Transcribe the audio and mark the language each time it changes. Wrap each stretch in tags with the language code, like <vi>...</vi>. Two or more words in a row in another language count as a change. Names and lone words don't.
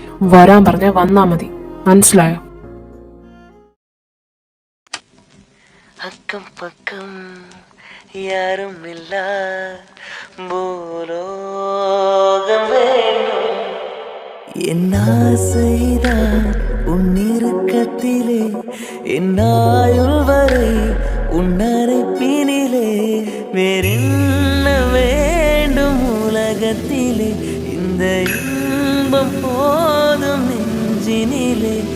<ml>വരാൻ പറഞ്ഞാൽ വന്നാ മതി, മനസ്സിലായോ?</ml> <ta>அக்கம் பக்கம் யாருமில்ல பூலோகம் வேணும் എന്നാസைதான் உன்னிருக்கத்திலே என்னாயுள் வரை உன்னரைப்பினிலே வேறென்ன வேண்டும் உலகத்திலே இந்த இன்பம் போதும் நெஞ்சினிலே</ta>